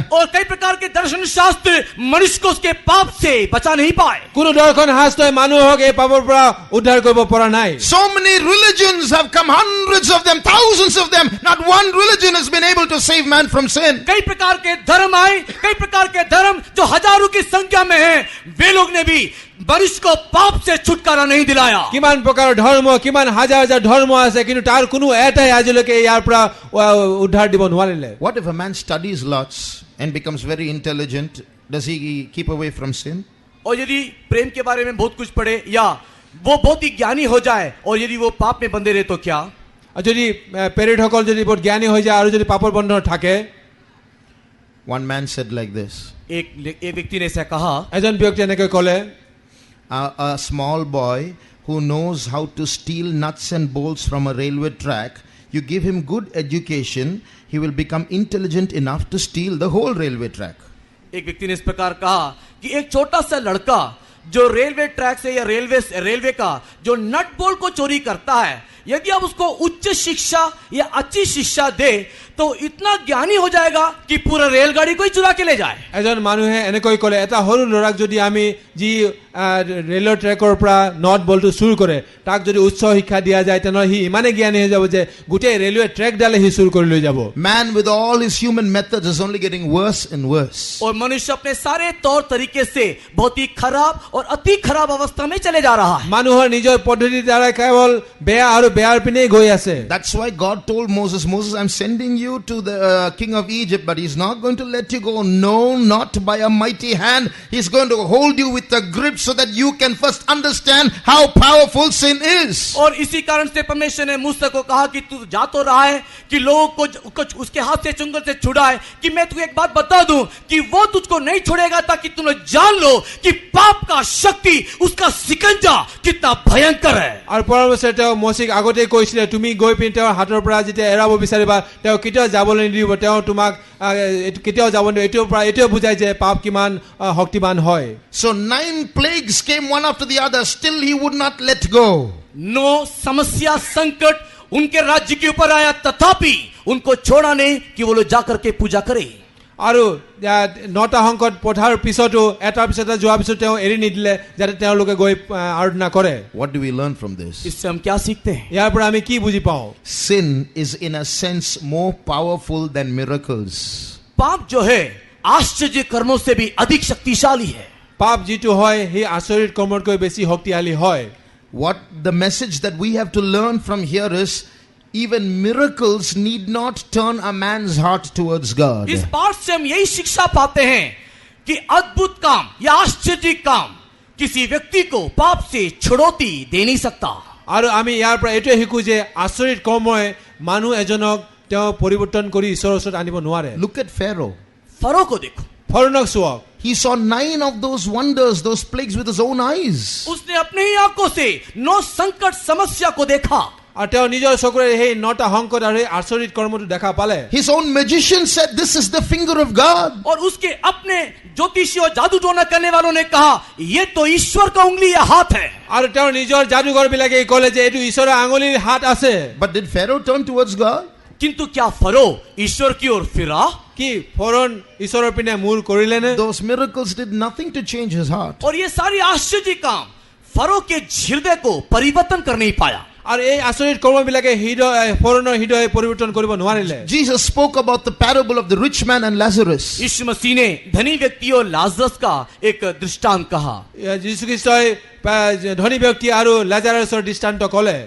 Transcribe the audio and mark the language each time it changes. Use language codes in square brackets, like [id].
[hi] और कई प्रकार के दर्शन शास्त्र मनुष्य को उसके पाप से बचा नहीं पाए। [as] কোনো দৰ্শন শাস্ত্ৰই মানুহক এই পাপৰ পৰা উদ্ধাৰ কৰিব পৰা নাই। [en] So many religions have come, hundreds of them, thousands of them. Not one religion has been able to save man from sin. [hi] कई प्रकार के धर्म आए, कई प्रकार के धर्म जो हजारों की संख्या में हैं, वे लोग ने भी मनुष्य को पाप से छुटकारा नहीं दिलाया। [as] কিমান প্ৰকাৰৰ ধৰ্ম, কিমান হাজাৰ হাজাৰ ধৰ্ম আছে, কিন্তু তাৰ কোনো এটাই আজিলৈকে ইয়াৰ পৰা উদ্ধাৰ দিব নোৱাৰিলে। [en] What if a man studies lots and becomes very intelligent? Does he keep away from sin? [hi] और यदि प्रेम के बारे में बहुत कुछ पढ़े या वो बहुत ही ज्ञानी हो जाए और यदि वो पाप में बंधे रहे तो क्या? [as] আৰু যদি পেৰিডসকল যদি বহুত জ্ঞানী হৈ যায় আৰু যদি পাপৰ বন্ধনত থাকে। [en] One man said like this. [hi] एक व्यक्ति ने ऐसा कहा, [as] এজন ব্যক্তি এনেকৈ ক'লে, [en] A small boy who knows how to steal nuts and bolts from a railway track, you give him good education, he will become intelligent enough to steal the whole railway track. [hi] एक व्यक्ति ने इस प्रकार कहा कि एक छोटा सा लड़का जो रेलवे ट्रैक से या रेलवे का जो नट बोल्ट को चोरी करता है, यदि आप उसको उच्च शिक्षा या अच्छी शिक्षा दे तो इतना ज्ञानी हो जाएगा कि पूरा रेलगाड़ी को ही चुरा के ले जाए। [as] এজন মানুহে এনেকৈ ক'লে, এটা সৰু ল'ৰাক যদি আমি যি ৰেলৰ ট্ৰেকৰ পৰা নট বলটো চুৰ কৰে তাক যদি উচ্চ শিক্ষা দিয়া যায় তেনেহ'লে সি ইমানে জ্ঞানী হৈ যাব যে গোটেই ৰেলৱে ট্ৰেকডালে সি চুৰ কৰি লৈ যাব। [en] Man with all his human methods is only getting worse and worse. [hi] और मनुष्य अपने सारे तौर तरीके से बहुत ही खराब और अति खराब अवस्था में चले जा रहा है। [as] মানুহৰ নিজৰ পদ্ধতিৰ দ্বাৰা কেৱল বেয়া আৰু বেয়াৰ পিনে গৈ আছে। [en] That's why God told Moses, I'm sending you to the king of Egypt, but he's not going to let you go. No, not by a mighty hand. He's going to hold you with a grip so that you can first understand how powerful sin is. [hi] और इसी कारण से परमेश्वर ने मूसा को कहा कि तू जा तो रहा है कि लोगों को उसके हाथ से चुंगल से छुड़ाए, कि मैं तुझे एक बात बता दूं कि वो तुझको नहीं छोड़ेगा ताकि तुम जान लो कि पाप का शक्ति उसका सिकंजा कितना भयंकर है। [as] আৰু পৰমেশ্বৰে তেওঁ মৌচিক আগতে কৈছিলে তুমি গৈ পিনে তেওঁৰ হাতৰ পৰা যেতিয়া এৰাব বিচাৰিবা তেওঁ কেতিয়াও যাবলৈ নিদিব, তেওঁ তোমাক কেতিয়াও যাব নিদিব। এইটোও বুজায় যে পাপ কিমান শক্তিমান হয়। [en] So 9 plagues came one after the other, still he would not let go. [hi] 9 समस्या संकट उनके राज्य के ऊपर आया, तथापि उनको छोड़ा नहीं कि वो लोग जाकर के पूजा करें। [as] আৰু 9টা সংকট পঠাৰ পিছতো এটাৰ পিছত যোৱাৰ পিছত তেওঁ এৰি নিদিলে যাতে তেওঁলোকে গৈ আৰাধনা কৰে। [en] What do we learn from this? [hi] इससे हम क्या सीखते हैं? [as] ইয়াৰ পৰা আমি কি বুজি পাওঁ? [en] Sin is in a sense more powerful than miracles. [hi] पाप जो है आश्चर्य कर्मों से भी अधिक शक्तिशाली है। [as] পাপ যিটো হয় সেই আচৰিত কৰ্মতকৈ বেছি শক্তিশালী হয়। [en] What the message that we have to learn from here is, even miracles need not turn a man's heart towards God. [hi] इस बात से हम यही शिक्षा पाते हैं कि अद्भुत काम या आश्चर्य काम किसी व्यक्ति को पाप से छुड़ौती दे नहीं सकता। [as] আৰু আমি ইয়াৰ পৰা এইটোৱে শিকো যে আচৰিত কৰ্মই মানুহ এজনক তেওঁ পৰিৱৰ্তন কৰি ঈশ্বৰৰ ওচৰত আনিব নোৱাৰে। [en] Look at Pharaoh. [hi] फरो को देखो, [as] ফৰোনক চোৱা, [en] He saw 9 of those wonders, those plagues with his own eyes. [hi] उसने अपने ही आंखों से 9 संकट समस्या को देखा। [as] আৰু তেওঁ নিজৰ চকুৰে সেই 9টা সংকট আৰু সেই আচৰিত কৰ্মটো দেখা পালে। [en] His own magician said, this is the finger of God. [hi] और उसके अपने ज्योतिषी और जादू टोना करने वालों ने कहा ये तो ईश्वर का उंगली या हाथ है। [as] আৰু তেওঁৰ নিজৰ যাদুকৰ বিলাকে ক'লে যে এইটো ঈশ্বৰৰ আঙুলিৰ হাত আছে। [en] But did Pharaoh turn towards God? [hi] किंतु क्या फरो ईश्वर की ओर फिरा? [as] কি ফৰোন ঈশ্বৰৰ পিনে মূৰ কৰিলে নে? [en] Those miracles did nothing to change his heart. [hi] और ये सारी आश्चर्य काम फरो के हृदय को परिवर्तन कर नहीं पाया। [as] আৰু এই আচৰিত কৰ্মবিলাকে ফৰোনৰ হৃদয় পৰিৱৰ্তন কৰিব নোৱাৰিলে। [en] Jesus spoke about the parable of the rich man and Lazarus. [hi] यीशु मसीह ने धनी व्यक्ति और लाजरस का एक दृष्टांत कहा। [as] যীশু খ্ৰীষ্টই ধনী ব্যক্তি আৰু লাজাৰাছৰ দৃষ্টান্ত ক'লে।